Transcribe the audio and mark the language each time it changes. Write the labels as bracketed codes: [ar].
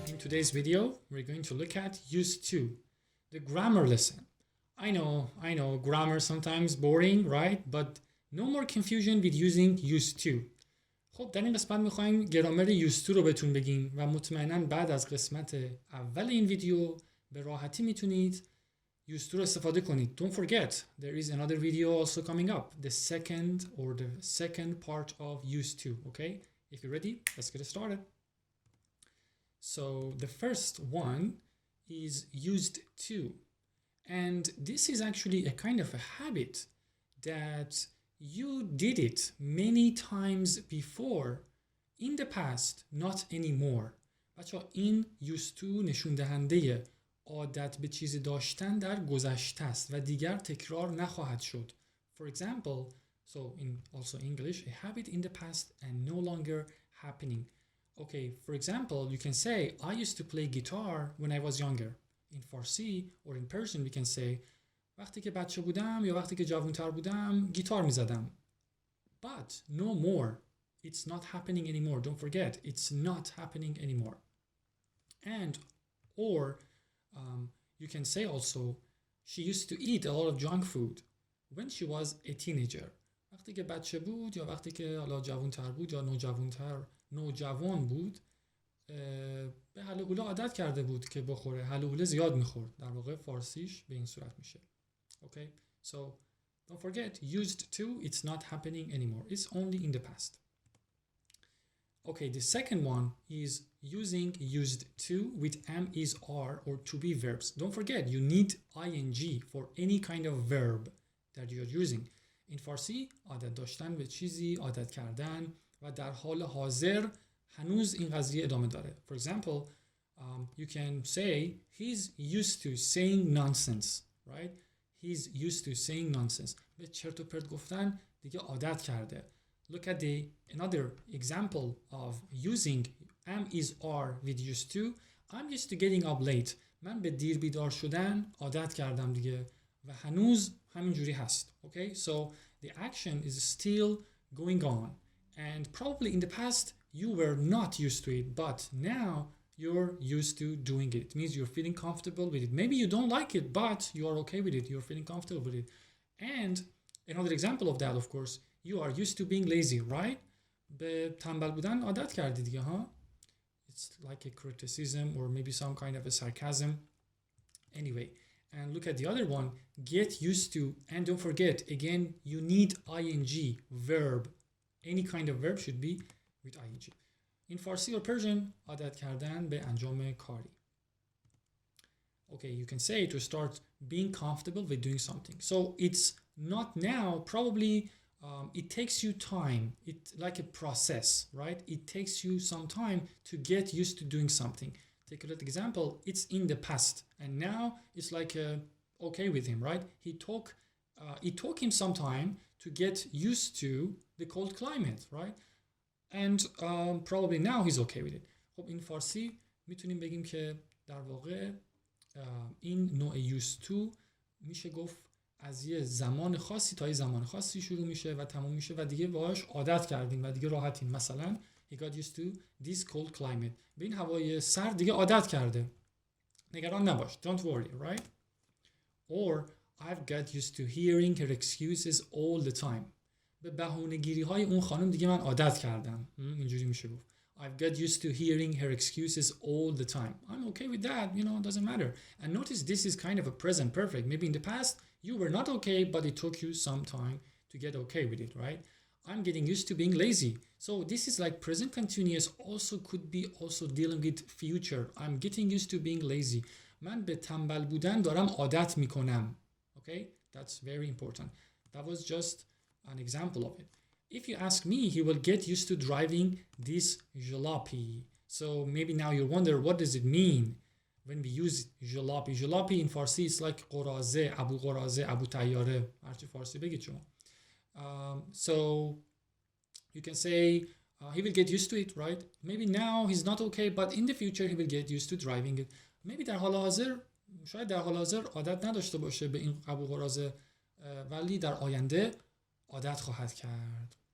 [en] today's video, we're going to look at used to, the grammar lesson. I know, grammar sometimes boring, right? But no more confusion with using used to. [fa] خب در این قسمت میخوایم گرامر used to رو بهتون بگیم و مطمئناً بعد از قسمت اول این ویدیو به راحتی میتونید used to رو استفاده کنید. [en] Don't forget, there is another video also coming up, the second part of used to, okay? If you're ready, let's get started. So the first one is used to. And this is actually a kind of a habit that you did it many times before in the past, not anymore. [fa] بچه این used to نشون دهنده عادت به چیزی داشتن در گذشته است و دیگر تکرار نخواهد شد. [en] For example, so in also English, a habit in the past and no longer happening. Okay, for example, you can say, I used to play guitar when I was younger. In Farsi or in Persian, we can say, [fa] وقتی که بچه بودم یا وقتی که جوانتر بودم گیتار میزدم. [en] But no more. It's not happening anymore. Don't forget, it's not happening anymore. And, or, you can say also, she used to eat a lot of junk food when she was a teenager. [fa] وقتی که بچه بود یا وقتی که حالا جوانتر بود یا نوجوان بود به حله حوله عادت کرده بود که بخوره. حله حوله زیاد میخورد. در واقع فارسیش به این صورت میشه. [en] Okay, so don't forget, used to, it's not happening anymore. It's only in the past. Okay, the second one is using used to with am, is, are, or to be verbs. Don't forget, you need ing for any kind of verb that you're using. In Farsi, [fa] عادت داشتن به چیزی، عادت کردن و در حال حاضر هنوز این قضیه ادامه داره. [en] For example, you can say, he's used to saying nonsense, right? He's used to saying nonsense. [fa] به چرت و پرت گفتن دیگه عادت کرده. [en] Look at another example of using am, is, are with used to. I'm used to getting up late. [fa] من به دیر بیدار شدن عادت کردم دیگه و هنوز همینجوری هست. [en] Okay, so the action is still going on. And probably in the past you were not used to it, but now you're used to doing it. It means you're feeling comfortable with it. Maybe you don't like it, but you are okay with it. You're feeling comfortable with it. And another example of that, of course, you are used to being lazy, right? [fa] به تنبل بودن عادت کردی دیگه ها. [en] It's like a criticism or maybe some kind of a sarcasm. Anyway, and look at the other one, get used to, and don't forget, again, you need ing, verb. Any kind of verb should be with ing. In Farsi or Persian, [fa] عادت کردن به انجام کاری. [en] Okay, you can say to start being comfortable with doing something. So it's not now, probably it takes you time. It's like a process, right? It takes you some time to get used to doing something. Take a look example, it's in the past and now it's like okay with him, right? It took him some time to get used to the cold climate, right? And probably now he's okay with it. [fa] خب این فارسی میتونیم بگیم که در واقع این نوع used to میشه گفت از یه زمان خاصی تا یه زمان خاصی شروع میشه و تموم میشه و دیگه باهاش عادت کردیم و دیگه راحتیم. مثلا [en] he got used to this cold climate. [fa] به این هوای سرد دیگه عادت کرده. نگران نباش. [en] Don't worry, right? Or I've got used to hearing her excuses all the time. [fa] به بهونه‌گیری های اون خانم دیگه من عادت کردم. اینجوری میشه گفت. [en] I've got used to hearing her excuses all the time. I'm okay with that, it doesn't matter. And notice this is kind of a present perfect. Maybe in the past you were not okay, but it took you some time to get okay with it, right? I'm getting used to being lazy. So this is like present continuous also could be also dealing with future. I'm getting used to being lazy. [fa] من به تنبل بودن دارم عادت میکنم. [en] Okay? That's very important. That was just an example of it. If you ask me, he will get used to driving this jalopy. So maybe now you wonder, what does it mean when we use jalopy? Jalopy in Farsi is like [fa] قراضه, ابو قراضه, ابو طیاره. هرچی فارسی بگید شما. [en] So you can say he will get used to it, right? Maybe now he's not okay, but in the future he will get used to driving it. Maybe [fa] در حال حاضر شاید در حال حاضر عادت نداشته باشه به این ابو قراضه ولی در آینده عادت خواهد کرد.